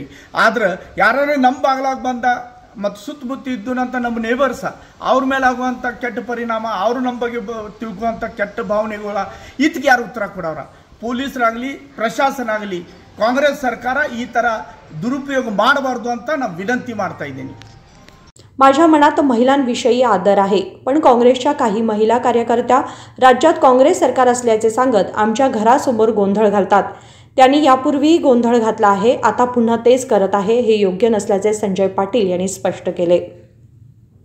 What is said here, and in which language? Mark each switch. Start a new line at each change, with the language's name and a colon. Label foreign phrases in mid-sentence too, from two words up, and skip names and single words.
Kannada: ಆದ್ರೆ ಯಾರು ನಮ್ಮ ಬಾಗ್ಲಾಗ ಬಂದ ಮತ್ತು ಸುತ್ತಮುತ್ತ ಇದ್ದುನಂತ ನಮ್ಮ ನೇಬರ್ಸ ಅವ್ರ ಮೇಲೆ ಆಗುವಂಥ ಕೆಟ್ಟ ಪರಿಣಾಮ, ಅವರು ನಮ್ಮ ಬಗ್ಗೆ ತಿಳ್ಕುವಂಥ ಕೆಟ್ಟ ಭಾವನೆಗಳ ಇದಕ್ಕೆ ಯಾರು ಉತ್ತರ ಕೊಡೋರ? ಪೊಲೀಸರಾಗಲಿ, प्रशासन ಆಗಲಿ, ಕಾಂಗ್ರೆಸ್ ಸರ್ಕಾರ ಈ ಥರ दुरुपयोग ಮಾಡಬಾರ್ದು ಅಂತ ನಾನು विनंती ಮಾಡ್ತಾ ಇದ್ದೀನಿ।
Marathi: माझ्या मनात महिलांविषयी आदर आहे, पण काँग्रेसच्या काही महिला कार्यकर्त्या राज्यात काँग्रेस सरकार असल्याचे सांगत आमच्या घरासमोर गोंधळ घालतात। त्यांनी यापूर्वी गोंधळ घातला आहे, आता पुन्हा तेच करत आहे, हे योग्य नसल्याचे संजय पाटील यांनी स्पष्ट केले।